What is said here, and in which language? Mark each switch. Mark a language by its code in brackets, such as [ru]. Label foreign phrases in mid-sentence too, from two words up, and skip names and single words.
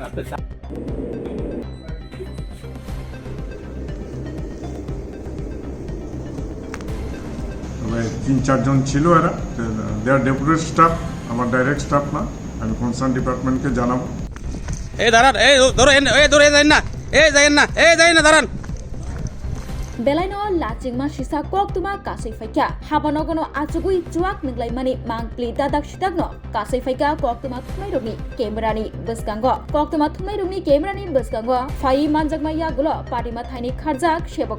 [bn] তিন চারজন ছিল এরা, [en] their deputed staff, [bn] আমার [en] direct staff [bn] না। আমি কনসার্ন ডিপার্টমেন্টকে জানাবো। এই দাঁড়ান, এই ধরে যাই না দাঁড়ান। [trp] Belaino lachingma sisa koktuma kasai faika habanogono achugui chuak ninglaimani mangpli dadak shitagno kasai faika koktuma thmairogni kemerani beskango koktuma thmairogni kemerani beskango fai manjakmaya gulo parima thaini kharjak sebok